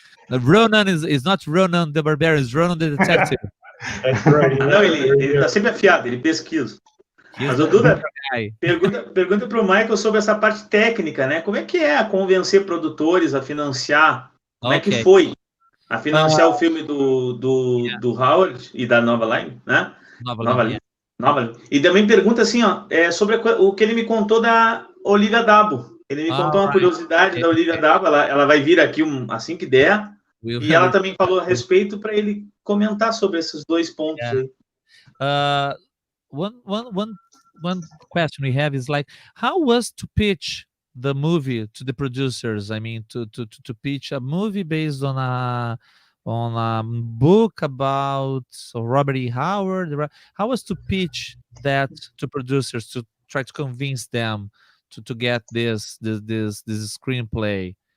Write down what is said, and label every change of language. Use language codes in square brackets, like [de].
[en] Ronan is not Ronan the Barbarian, it's Ronan the Detective. That's right. [pt] Não, ele tá sempre afiado, ele pesquisa. Mas o Duda, pergunta para o Michael sobre essa parte técnica, né? Como é que é convencer produtores a financiar? Como é que foi a financiar o filme do Howard e da Novalyne, né? Novalyne. E também pergunta assim, sobre o que ele me contou da Olivia Dabo. Ele me contou uma curiosidade da Olivia Dabo. Ela vai vir aqui assim que der. E ela também falou a respeito para ele comentar sobre esses 2 pontos aí. [en] One question we have is like, how was to pitch the movie to the producers? I mean, to pitch a movie based on a book about Robert E. Howard. How was to pitch that to producers to try to convince them to get this screenplay?